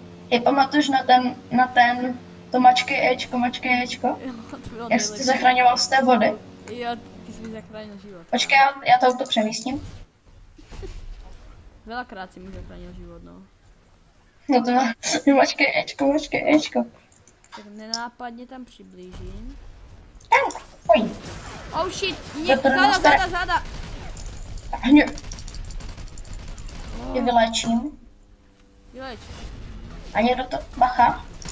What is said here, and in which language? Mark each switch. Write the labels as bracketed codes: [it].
[cs] Ty pamatuješ na ten, to mačkej Ečko? Jak jsi zachraňoval z té vody? Jo, ty jsi mi zachránil život. Počkej, já to auto přemístím. [sk] Veľakrát si mi zachránil život, no. [cs] No to má, mačkej Ečko. Tak nenápadně tam přiblížím. Pojď. [en] Oh shit, [cs] záda. Hně. Je vylečím. Vyleč. A někdo to, bacha.